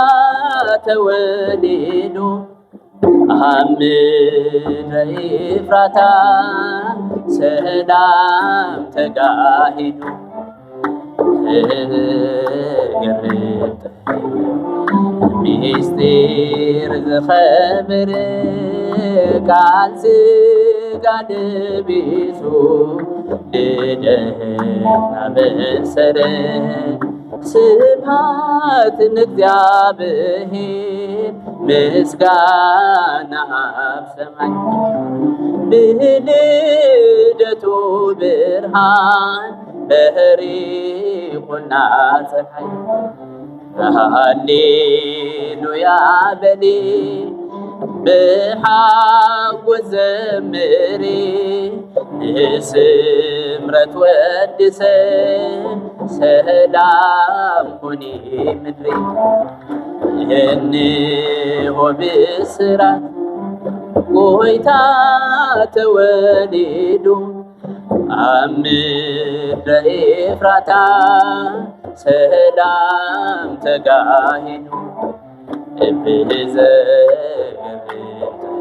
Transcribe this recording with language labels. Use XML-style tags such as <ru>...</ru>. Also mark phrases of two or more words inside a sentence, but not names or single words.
<ti>ተወሊዱ አምድረ ኤፍራታ ሰላም ተጋሂዱ ሚስጢር ዝኸበረ ቃል ስጋ ለቢሱ ልደትና በሰረ</ti> <gez>ስብሐት ለእግዚአብሔር</gez> <ti>ምስጋና አብ ሰማይ ብልደቱ ብርሃን በሪቁና ፀሐይ ሃሌሉያ በሊ ብሓጎስ ዘምሪ ንስምረት ወድሰ ሰላም ኩኒ ምድሪ እነሆ ብስራት ጎይታ ተወሊዱ አምድረ ኤፍራታ ሰላም ተጋሂዱ በዘገርም</ti>